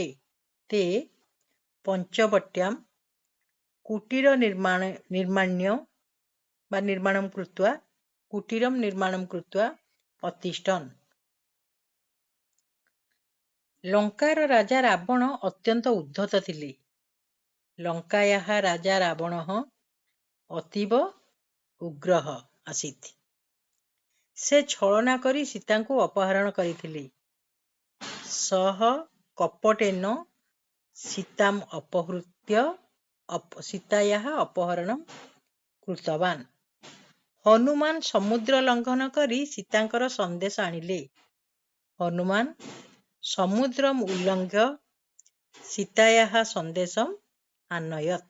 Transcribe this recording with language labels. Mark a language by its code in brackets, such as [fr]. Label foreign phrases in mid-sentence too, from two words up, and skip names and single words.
[sa] ते पंचवट्यां कुटीर निर्माणं कृत्वा अतिष्ठन्। [or] ଲଙ୍କାର ରାଜା ରାବଣ ଅତ୍ୟନ୍ତ ଉଦ୍ଧତ ଥିଲେ। [sa] लंकायाः राजा रावणः अतीव उग्रः आसीत्। [or] ସେ ଛଳନା କରି ସୀତାଙ୍କୁ ଅପହରଣ କରିଥିଲେ। [sa] सह कपटेन सीताम् अपहृत्य सीतायाः अपहरणं कृतवान्। [or] ହନୁମାନ ସମୁଦ୍ର ଲଙ୍ଘନ କରି ସୀତାଙ୍କର ସନ୍ଦେଶ ଆଣିଲେ। [sa] हनुमान समुद्रम उल्लंघ्य सीतायाः संदेशम आनयत्।